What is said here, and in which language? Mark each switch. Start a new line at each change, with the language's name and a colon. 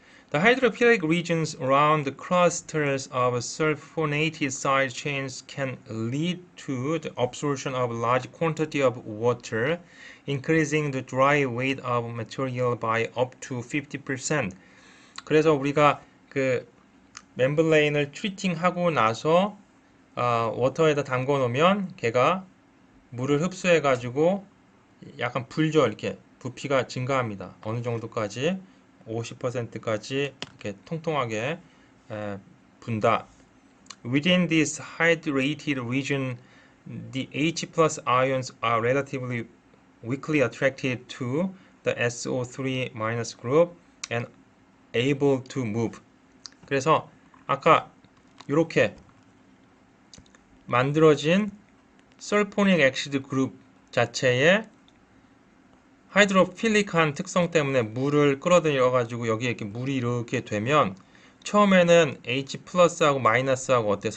English: The hydrophilic regions around the clusters of sulfonated side chains can lead to the absorption of large quantity of water, increasing the dry weight of material by up to 50%.
Korean: 그래서 우리가 그 멤브레인을 트리팅하고 나서 워터에다 담궈 놓으면 걔가 물을 흡수해 가지고 약간 불죠. 이렇게 부피가 증가합니다. 어느 정도까지? 50%까지 이렇게 통통하게 분다.
English: Within this hydrated region, the H plus ions are relatively weakly attracted to the SO3 minus group and able to move.
Korean: 그래서 아까 이렇게 만들어진 설포닉 액시드 그룹 자체에 하이드로필릭한 특성 때문에 물을 끌어들여 가지고 여기에 이렇게 물이 이렇게 되면 처음에는 H 플러스하고 마이너스하고 어때?